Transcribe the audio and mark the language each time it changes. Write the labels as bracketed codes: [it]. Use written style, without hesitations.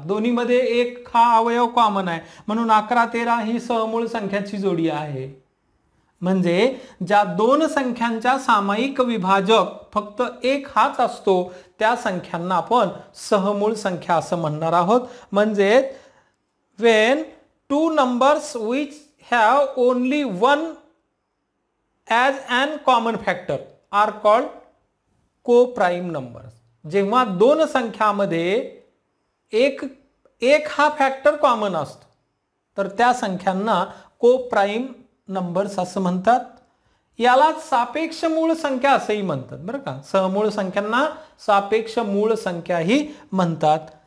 [mr] दोन्हीमध्ये एक हा अवयव कॉमन आहे, म्हणून 11 13 ही सहमूळ संख्याची जोडी आहे. म्हणजे ज्या दोन संख्यांच्या सामायिक विभाजक फक्त एक हाच असतो त्या संख्यांना आपण सहमूळ संख्या असं म्हणणार आहोत. [en] म्हणजे when two numbers which have only one as an common factor are called co-prime numbers. [mr] जेव्हा दोन संख्यामध्ये एक हा फॅक्टर कॉमन असतो तर त्या संख्यांना को प्राईम नंबर्स असं म्हणतात. याला सापेक्ष मूळ संख्या असंही म्हणतात बरं का. सहमूळ संख्यांना सापेक्ष मूळ संख्या ही म्हणतात.